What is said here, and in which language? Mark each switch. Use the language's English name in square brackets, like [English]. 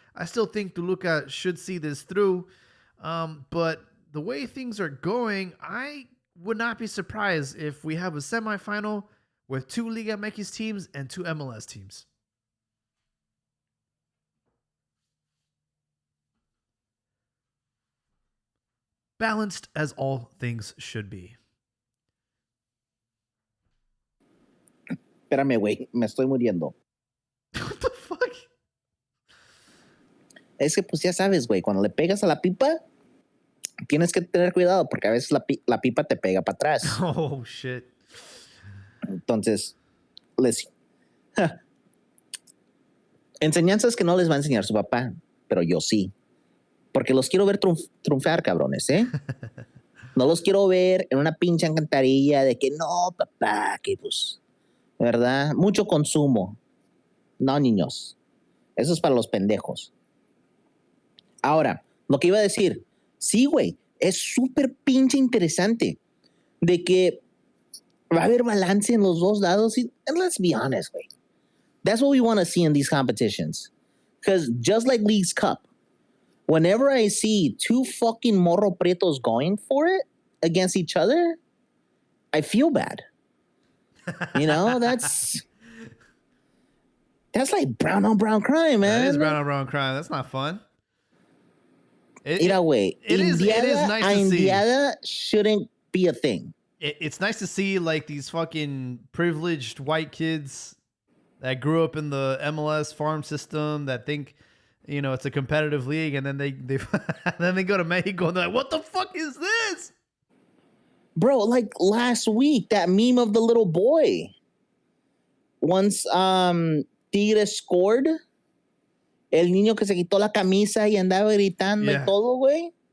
[English] I still think Toluca should see this through, but the way things are going, I would not be surprised if we have a semifinal with 2 Liga MX teams and 2 MLS teams. Balanced as all things should be. [Spanish] Espérame, güey, me estoy muriendo. [English] What the fuck? [Spanish] Es que pues ya sabes, güey, cuando le pegas a la pipa, tienes que tener cuidado porque a veces la pipa te pega para atrás. [English] Oh, shit. [Spanish] Entonces, [English] listen. [Spanish] Enseñanzas que no les va a enseñar su papá, pero yo sí. Porque los quiero ver triunfar, cabrones, ¿eh? No los quiero ver en una pinche alcantarilla de que no, papá, que pues, ¿verdad? Mucho consumo. No, niños. Eso es para los pendejos. Ahora, lo que iba a decir, sí, güey, es súper pinche interesante de que va a haber balance en los dos lados. [English] And let's be honest, güey. That's what we want to see in these competitions. Because just like League's Cup, whenever I see two fucking morro pretos going for it against each other, I feel bad. You know, that's like brown on brown crime, man. That is brown on brown crime. That's not fun. [Spanish] Mira, güey. [English] It is nice to see. Indiada shouldn't be a thing. It's nice to see like these fucking privileged white kids that grew up in the MLS farm system that think, you know, it's a competitive league, and then they then they go to Mexico and they're like, what the fuck is this? Bro, like last week, that meme of the little boy. Once Tigres scored, [Spanish] el niño que se quitó la camisa y andaba gritando y todo, güey.